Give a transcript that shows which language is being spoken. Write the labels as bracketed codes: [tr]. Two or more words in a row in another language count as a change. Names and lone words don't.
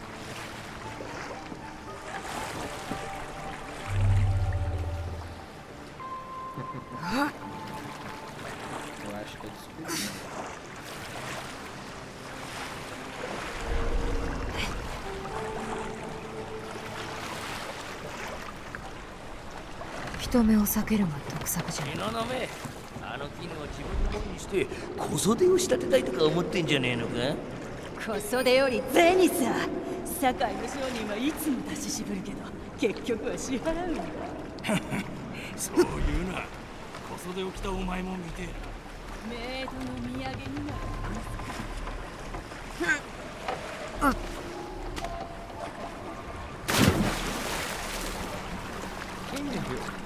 [pt] Eu acho que eu descobri. [ja] Hitome を避けるが得策じゃない。あの絹を自分のものにして小袖を仕立てたいとか思ってんじゃねえのか？小袖より銭さ。堺の商人はいつも出し渋るけど結局は支払うんだ。そういうな。小袖を着たお前も見て。メイドの土産になる。 [pt] Quem me viu?